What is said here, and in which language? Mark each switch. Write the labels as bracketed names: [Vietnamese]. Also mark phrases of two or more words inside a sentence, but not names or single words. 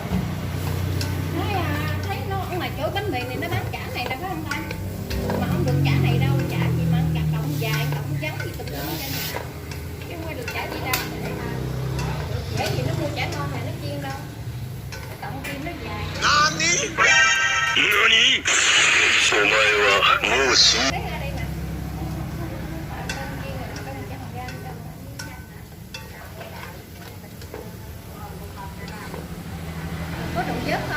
[Vietnamese] Nói thấy nó ở ngoài chỗ bánh mì này nó bán chả này đâu phải không ta? Mà không được chả này đâu, chả gì mà ăn cộng dài, cộng trắng gì tùm lum trên này. Chứ không phải được chả gì đâu. Dễ gì nó mua chả ngon này nó chiên đâu. Cộng kim nó dài. [Japanese] NANI?お前はもう死ん [Vietnamese] Lấy ra đây nè. Con chiên rồi, con chả hồng ra đâu. Có đụng vớt không?